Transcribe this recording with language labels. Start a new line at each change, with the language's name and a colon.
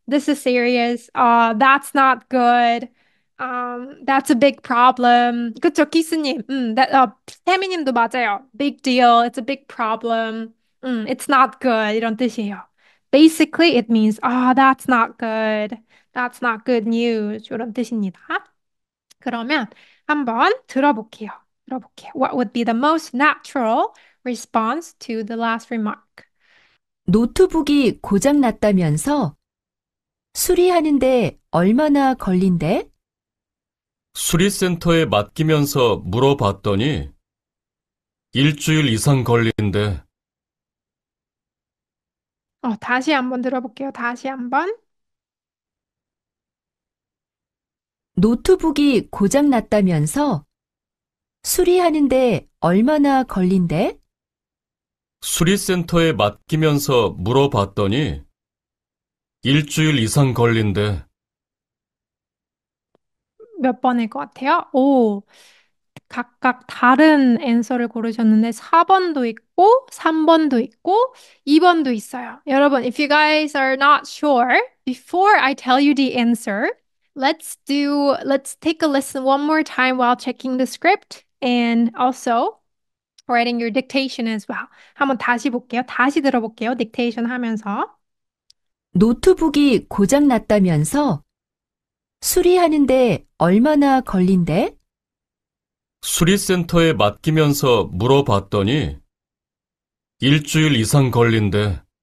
English: This is serious. That's not good. That's a big problem.
Korean: 그쵸, 기수님. 태미님도 맞아요.
English: Big deal. It's a big problem. It's not good.
Korean: 이런 뜻이에요.
English: Basically, it means, that's not good. That's not good news.
Korean: 이런 뜻입니다. 그러면 한번 들어볼게요. 들어볼게요.
English: What would be the most natural response to the last remark?
Korean: 노트북이 고장 났다면서 수리하는데 얼마나 걸린대? 수리센터에 맡기면서 물어봤더니 일주일 이상 걸린대. 다시 한번 들어볼게요. 다시 한번. 노트북이 고장 났다면서 수리하는데 얼마나 걸린대? 수리센터에 맡기면서 물어봤더니 일주일 이상 걸린대. 몇 번일 것 같아요? 오, 각각 다른 앤서를 고르셨는데 4번도 있고 3번도 있고 2번도 있어요.
English: 여러분, if you guys are not sure, before I tell you the answer, let's take a listen one more time while checking the script and also writing your dictation as well.
Korean: 한번 다시 볼게요. 다시 들어볼게요. 딕테이션 하면서. 노트북이 고장 났다면서 수리하는데 얼마나 걸린대? 수리센터에 맡기면서 물어봤더니 일주일 이상 걸린대.